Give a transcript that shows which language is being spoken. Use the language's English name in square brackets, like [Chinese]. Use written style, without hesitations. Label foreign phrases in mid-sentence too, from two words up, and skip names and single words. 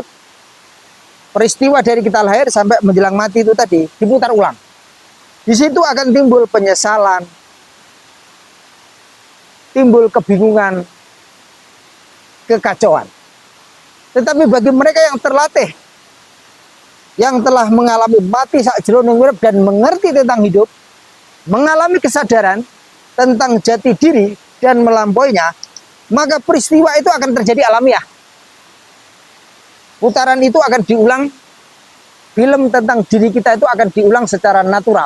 [Indonesian] Peristiwa dari kita lahir sampai menjelang mati itu tadi diputar ulang. Di situ akan timbul penyesalan, timbul kebingungan, kekacauan. Tetapi bagi mereka yang terlatih, yang telah mengalami mati [Javanese] sak jroning urip [Indonesian] dan mengerti tentang hidup, mengalami kesadaran tentang jati diri dan melampauinya, maka peristiwa itu akan terjadi alamiah. Putaran itu akan diulang, film tentang diri kita itu akan diulang secara natural.